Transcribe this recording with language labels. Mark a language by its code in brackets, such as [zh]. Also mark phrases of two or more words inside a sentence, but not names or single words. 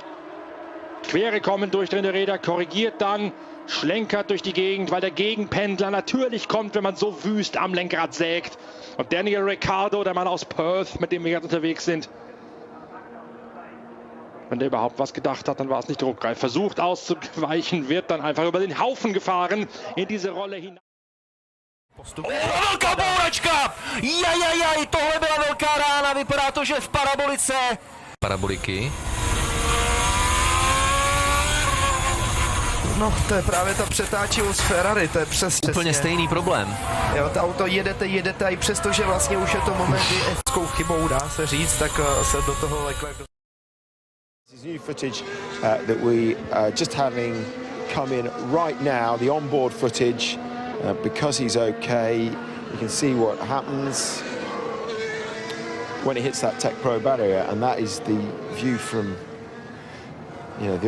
[de] Quere kommen, durchdrehende Räder, korrigiert dann, schlenkert durch die Gegend, weil der Gegenpendler natürlich kommt, wenn man so wüst am Lenkrad sägt. Und Daniel Ricciardo, der Mann aus Perth, mit dem wir jetzt unterwegs sind, wenn der überhaupt was gedacht hat, dann war es nicht druckreif. Versucht auszuweichen, wird dann einfach über den Haufen gefahren in diese Rolle hinein. [cs] Velká bouračka! Jajajaj, tohle byla velká rána, vypadá to, že v parabolice. Paraboliky. No, to je právě ta přetáčivost Ferrari, to je přesně. Úplně stejný problém. Jo, to auto jedete a i přesto, že vlastně už je to moment, kdy efskou chybou, dá se říct, tak se do toho Leclerc... [en] This is new footage that we are just having come in right now, the onboard footage, because he's okay. You can see what happens when he hits that Tech Pro barrier, and that is the view from the onboard.